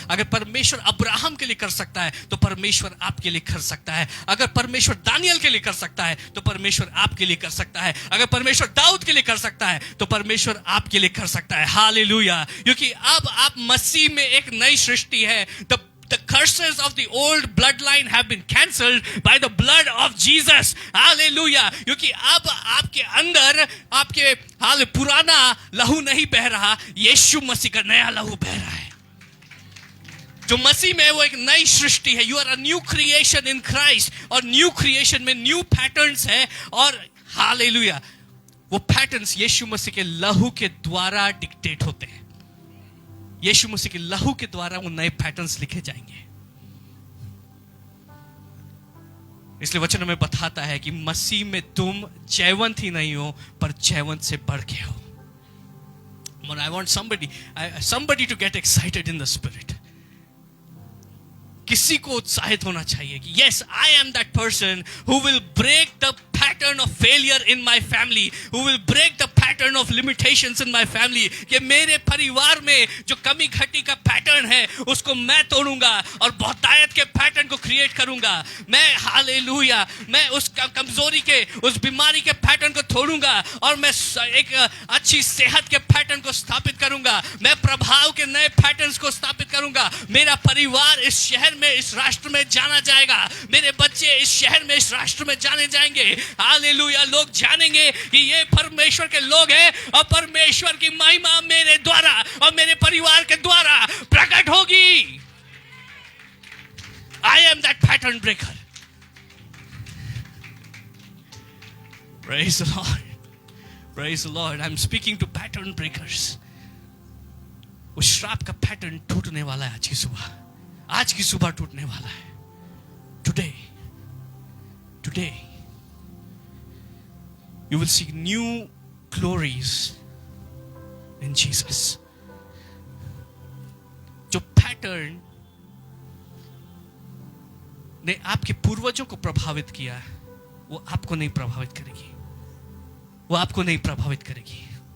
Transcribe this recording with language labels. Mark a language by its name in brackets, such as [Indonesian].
[Hindi] अगर परमेश्वर अब्राहम के लिए कर सकता है तो परमेश्वर आपके लिए कर सकता है। अगर परमेश्वर दानियल के लिए कर सकता है तो परमेश्वर आपके लिए कर सकता है। अगर परमेश्वर दाऊद के लिए कर सकता है तो परमेश्वर आपके लिए कर सकता है। हालेलुया। क्योंकि अब आप मसीह में एक नई सृष्टि है। [English] The curses of the old bloodline have been cancelled by the blood of Jesus. Hallelujah. [Hindi] क्योंकि अब आपके अंदर आपके पुराना लहू नहीं बह रहा, यीशु मसीह का नया लहू बह रहा है। जो मसीह में वो एक नई सृष्टि है। [English] You are a new creation in Christ। [Hindi] और न्यू क्रिएशन में न्यू पैटर्न्स है, और हालेलुया वो पैटर्न्स यीशु मसीह के लहू के द्वारा डिक्टेट होते हैं। यीशु मसीह के लहू के द्वारा वो नए पैटर्न्स लिखे जाएंगे। इसलिए वचन हमें बताता है कि मसीह में तुम जयवंत ही नहीं हो पर जयवंत से बढ़ के हो। [English] I want somebody to get excited in the spirit। [Hindi] किसी को उत्साहित होना चाहिए कि [English] yes, I am that person who will break the pattern of failure in my family, who will break the pattern of limitations in my family। [Hindi] कि मेरे परिवार में जो कमी घटी का पैटर्न है उसको मैं तोड़ूंगा और बहुतायत के पैटर्न को क्रिएट करूंगा। मैं हालेलुया, मैं उस कमजोरी के, उस बीमारी के पैटर्न को तोड़ूंगा और मैं एक अच्छी सेहत के पैटर्न को स्थापित करूंगा। मैं प्रभाव के नए पैटर्न्स को स्थापित करूंगा। मेरा परिवार इस शहर में, इस राष्ट्र में जाना जाएगा। मेरे बच्चे इस शहर में, इस राष्ट्र में जाने जाएंगे। हालेलुया। लोग जानेंगे कि ये परमेश्वर के लोग हैं और परमेश्वर की महिमा मेरे द्वारा और मेरे परिवार के द्वारा प्रकट होगी। [English] I am that pattern breaker। Praise the Lord। Praise the Lord। I'm speaking to pattern breakers। [Hindi] उस श्राप का पैटर्न टूटने वाला है आज की सुबह टूटने वाला है। [English] Today you will see new glories in Jesus। [Hindi] जो पैटर्न ने आपके पूर्वजों को प्रभावित किया है वो आपको नहीं प्रभावित करेगी, वो आपको नहीं प्रभावित करेगी।